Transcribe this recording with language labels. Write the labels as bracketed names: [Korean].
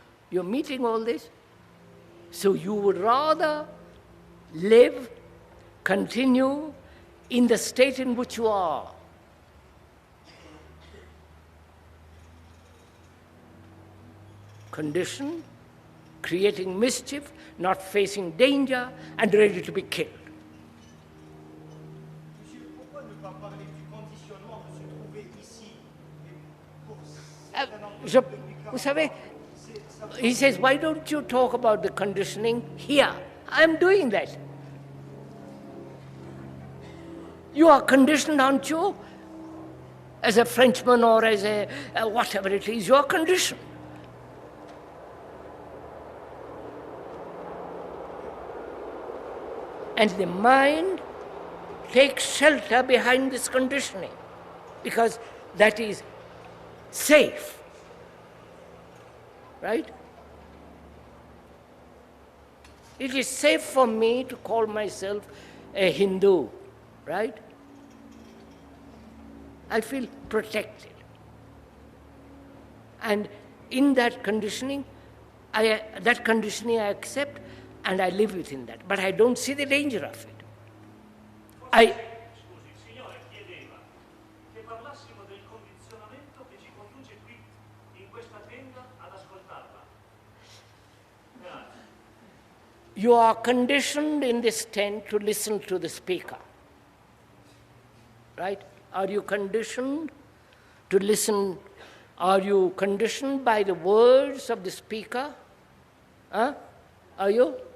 [English] You're meeting all this? So you would rather live, continue in the state in which you are. Condition, creating mischief, not facing danger, and ready to be killed. [French] Monsieur, pourquoi ne pas parler du conditionnement de se trouver ici et pour Vous savez, [English] he says, why don't you talk about the conditioning here? I'm doing that. You are conditioned, aren't you? as a Frenchman or as a whatever it is, you are conditioned. And the mind takes shelter behind this conditioning because that is safe, right? It is safe for me to call myself a Hindu, right? I feel protected. And in that conditioning, I accept and I live within that. But I don't see the danger of it. [Italian] Scusi, il Signore chiedeva che parlassimo del condizionamento che ci conduce qui, in questa tenda, ad ascoltarla. Grazie. [English] You are conditioned in this tent to listen to the speaker. Right? Are you conditioned to listen? Are you conditioned by the words of the speaker? Huh? Are you?